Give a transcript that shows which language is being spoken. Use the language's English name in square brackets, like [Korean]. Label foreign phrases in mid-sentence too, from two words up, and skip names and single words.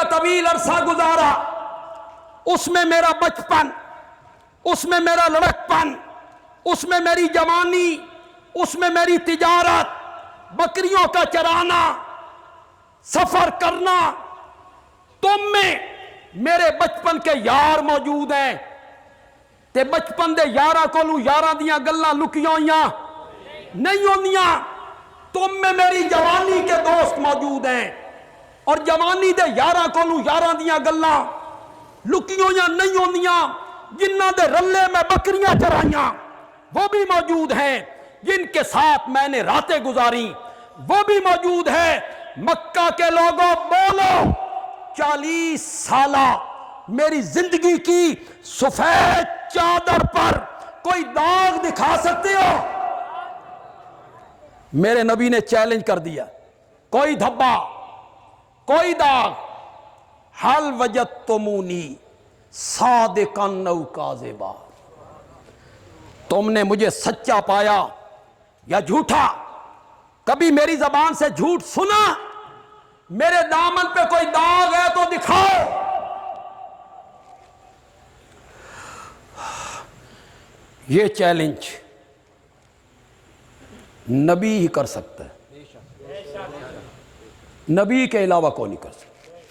[Urdu] طویل عرصہ گزارا، اس میں میرا بچپن، اس میں میرا لڑکپن، اس میں میری جوانی، اس میں میری تجارت، بکریوں کا چرانا، سفر کرنا، تم میں میرے بچپن کے یار موجود ہیں [Punjabi] تے بچپن دے یاراں کولوں یاراں دیاں گلاں لکیاں ہوئیاں نہیں ہوندیاں، [Urdu] تم میں میری جوانی کے دوست موجود ہیں اور [Punjabi] جوانی دے یاراں کولوں یاراں دیاں گلاں لکیاں ہوئیاں نہیں ہوندیاں، جنہاں دے رلے میں بکریاں چرائیاں [Urdu] وہ بھی موجود ہیں، جن کے ساتھ میں نے راتیں گزاری وہ بھی موجود ہے۔ مکہ کے لوگوں بولو، 40 سالہ میری زندگی کی سفید چادر پر کوئی داغ دکھا سکتے ہو؟ میرے نبی نے چیلنج کر دیا، کوئی دھبا، کوئی داغ، [Arabic] حل وجدتمونی صادقا او کاذبا، [Urdu] تم نے مجھے سچا پایا یا جھوٹا؟ کبھی میری زبان سے جھوٹ سنا؟ میرے دامن پہ کوئی داغ ہے تو دکھاؤ۔ یہ چیلنج نبی ہی کر سکتا ہے، نبی کے علاوہ کوئی نہیں کر سکتا۔